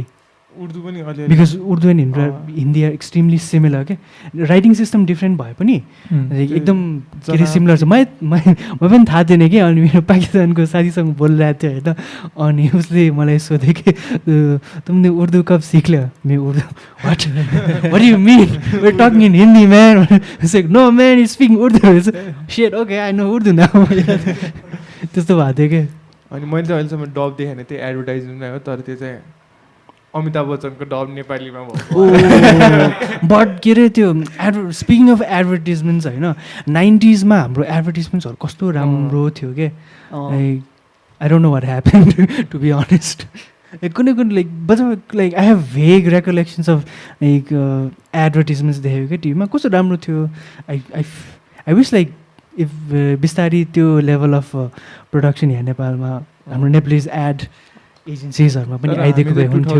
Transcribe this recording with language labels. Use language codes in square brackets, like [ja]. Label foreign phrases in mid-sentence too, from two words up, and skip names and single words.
[ne] उर्दू पनि [en] because Urdu and Hindi are extremely similar [ne] क्या [en] writing system different [ne] भए पनि एकदम के अरे सिमिलर छ म पनि थाहा थिएन कि अनि मेरो पाकिस्तानको साथीसँग बोलिरहेको थियो होइन अनि उसले मलाई सोध्यो कि [hi] तुमले उर्दू कब सीख लियो मैं उर्दू [en] what you mean we are talking in Hindi man no man is speaking Urdu shit okay I know Urdu now [ne] त्यस्तो भएको थियो क्या अनि मैले चाहिँ अहिलेसम्म डब देखेन त्यो एडभर्टाइजमेन्टमा हो तर त्यो चाहिँ अमिताभ बच्चनको डब नेपालीमा भयो बट के अरे त्यो [en] speaking of advertisements [ne] होइन 90s मा हाम्रो एडभर्टिजमेन्ट्सहरू कस्तो राम्रो थियो क्या [en] like I don't know what happen to be honest [ne] कुनै [en] like but like I have vague recollections of like advertisements [ne] देखेको क्या टिभीमा कस्तो राम्रो थियो [en] I wish like if [ne] बिस्तारी त्यो [en] level of production [ne] यहाँ नेपालमा हाम्रो [en] Nepalese ad [ne] एजेन्सिजहरूमा पनि आइदिएको भए हुन्थ्यो